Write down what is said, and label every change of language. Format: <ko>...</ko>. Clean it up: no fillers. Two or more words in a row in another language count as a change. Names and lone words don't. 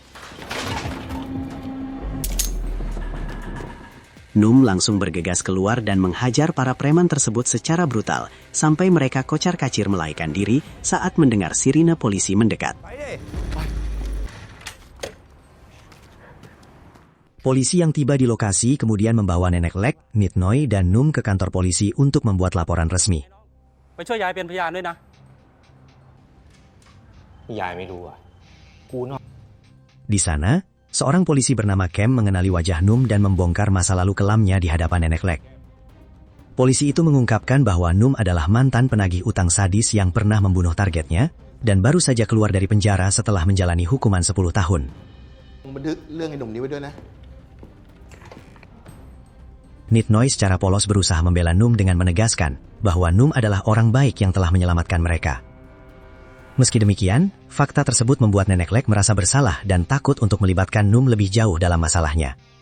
<id>Num langsung bergegas keluar dan menghajar para preman tersebut secara brutal, sampai mereka kocar-kacir melarikan diri saat mendengar sirine polisi mendekat. Polisi yang tiba di lokasi kemudian membawa Nenek Lek, Nitnoy, dan Num ke kantor polisi untuk membuat laporan resmi.</id> <th>ไปช่วยยายเป็นพยานด้วยนะ ยายไม่รู้อ่ะ กูนอก</th> <id>Di sana, seorang polisi bernama Kem mengenali wajah Num dan membongkar masa lalu kelamnya di hadapan Nenek Lek. Polisi itu mengungkapkan bahwa Num adalah mantan penagih utang sadis yang pernah membunuh targetnya, dan baru saja keluar dari penjara setelah menjalani hukuman 10 tahun.</id> <th>บันทึกเรื่องไอ้หนุ่มนี้ไว้ด้วยนะ</th> <id>Nitnoy secara polos berusaha membela Num dengan menegaskan bahwa Num adalah orang baik yang telah menyelamatkan mereka. Meski demikian, fakta tersebut membuat Nenek Lek merasa bersalah dan takut untuk melibatkan Num lebih jauh dalam masalahnya.</id>